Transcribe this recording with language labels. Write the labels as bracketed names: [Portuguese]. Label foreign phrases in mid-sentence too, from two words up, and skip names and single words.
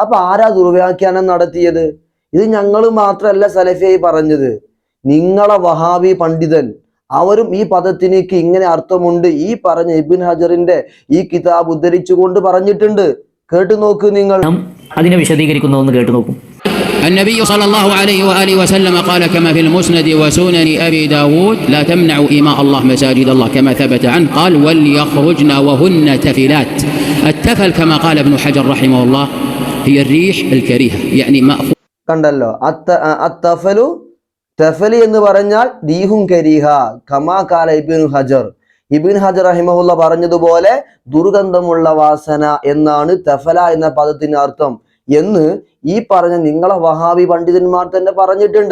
[Malayalam] അപ്പൊ ആരാ ദുർവ്യാഖ്യാനം നടത്തിയത്? ഇത് ഞങ്ങൾ മാത്രമല്ല സലഫിയായി പറഞ്ഞത്, നിങ്ങളെ വഹാബി പണ്ഡിതൻ അവരും ഈ പദത്തിനേക്ക് ഇങ്ങനെ അർത്ഥമുണ്ട് ഈ പറഞ്ഞ ഇബ്ൻ ഹജറിന്റെ ഈ കിതാബ് ഉദ്ധരിച്ചുകൊണ്ട് പറഞ്ഞിട്ടുണ്ട്. കേട്ടു നോക്ക് നിങ്ങൾ. അതിനെ വിശദീകരിക്കുന്നു ഒന്ന് കേട്ടു നോക്കും. [Arabic] النبي صلى الله عليه وآله وسلم قال كما في المسند وسنن أبي داود لا تمنعوا إماء الله مساجد الله كما ثبت عنه قال وليخرجن وهن تفلات. التفل كما قال ابن حجر رحمه الله هي الريح الكريهة يعني مأخوذ. കണ്ടല്ലോ, التفل تفل [Malayalam] എന്ന് പറഞ്ഞാൽ [Arabic] ريح كريهة كما قال ابن حجر. [Malayalam] ഇബ്നു ഹജർ റഹിമഹുല്ല പറഞ്ഞതുപോലെ ദുർഗന്ധമുള്ള വാസന എന്നാണ് തഫല എന്ന പദത്തിന് അർത്ഥം എന്ന് ഈ പറഞ്ഞ നിങ്ങളെ വഹാബി പണ്ഡിതന്മാർ തന്നെ പറഞ്ഞിട്ടുണ്ട്.